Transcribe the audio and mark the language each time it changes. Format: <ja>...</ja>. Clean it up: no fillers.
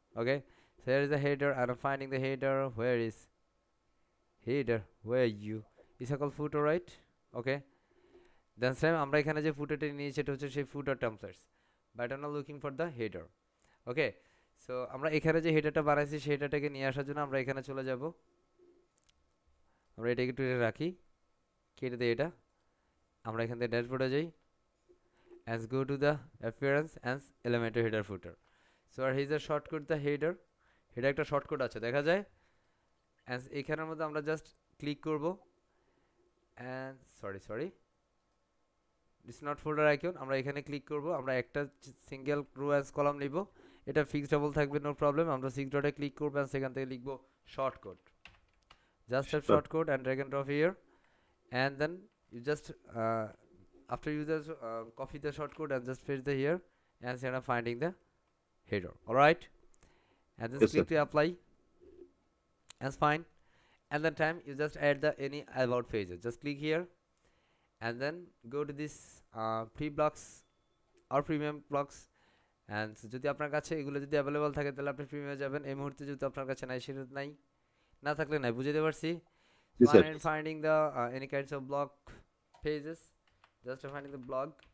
<en>Okay, so here is the header, and I'm finding the header, where is header, where you, is called footer, right? Okay, then same</en> <bn>আমরা এখানে যে ফুটারটা নিয়েছি সেটা হচ্ছে সেই ফুটার templates,</bn> <en>But I am not looking for the header.</en> <bn>Okay, so আমরা এখানে যে হেডারটা বানাইছি সেই হেডারটাকে নিয়ে আসার জন্য আমরা এখানে চলে যাব, আমরা এটাকে একটু রাখি, কেটে দিই এটা, আমরা এখান থেকে ড্যাশবোর্ডে যাই,</bn> <en>and go to the appearance and elementor header footer.</en> <bn>So আর</bn> <en>here's a shortcut the header,</en> <bn>header একটা শর্টকাট আছে দেখা যায়, and এখানের মধ্যে আমরা জাস্ট ক্লিক করব,</bn> <en>and sorry it's not folder icon,</en> <bn>আমরা এখানে ক্লিক করব, আমরা একটা সিঙ্গেল রো অ্যাজ কলাম নিব, এটা ফিক্সড ডাবল থাকবে, নো প্রবলেম, আমরা 6 ডটে ক্লিক করব, and সেখান থেকে লিখব shortcut,</bn> <en>Just type Sure. shortcode and drag and drop here, and then you just after you just copy the shortcode and just paste the here and instead of finding the header. All right, and then Yes, sir. click to apply. That's fine. And then time you just add the any about pages. Just click here and then go to this free blocks or premium blocks.</en> <bn>And যদি আপনার কাছে এগুলো যদি available থাকে তাহলে আপনি প্রিমিয়ামে যাবেন। এই মুহূর্তে যদি আপনার কাছে নাই সেটা নাই, না থাকলে নাই, বুঝতে পারছি।</bn> <en>Yes, sir. Find finding the any kinds of blog pages, just finding the blog.</en>